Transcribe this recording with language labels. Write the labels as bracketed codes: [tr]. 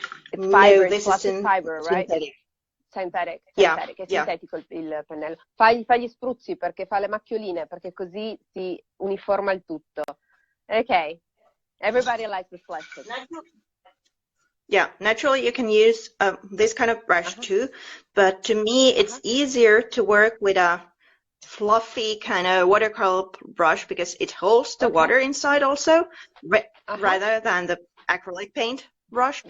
[en] It's fiber, it's plastic fiber, right? Synthetic. [it] È sintetico il pennello. Fa gli spruzzi perché fa le macchioline, perché così si uniforma il tutto. [en] Okay. Everybody likes the selection. Yeah, naturally you can use this kind of brush too, but to me it's easier to work with a fluffy kind of watercolor brush because it holds the water inside also, rather than the acrylic paint brush.